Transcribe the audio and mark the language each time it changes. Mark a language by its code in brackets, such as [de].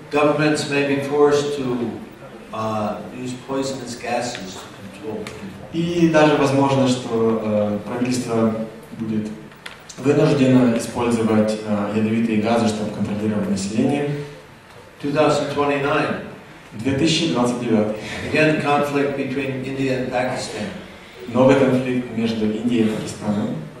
[en] Governments may be forced to use poisonous gases to control people. [ru] И даже возможно, что правительство будет вынуждено использовать ядовитые газы, чтобы контролировать население. [en] 2029. [ru] 2029. [en] Again, conflict between India and Pakistan. [ru] Новый конфликт между Индией и Пакистаном.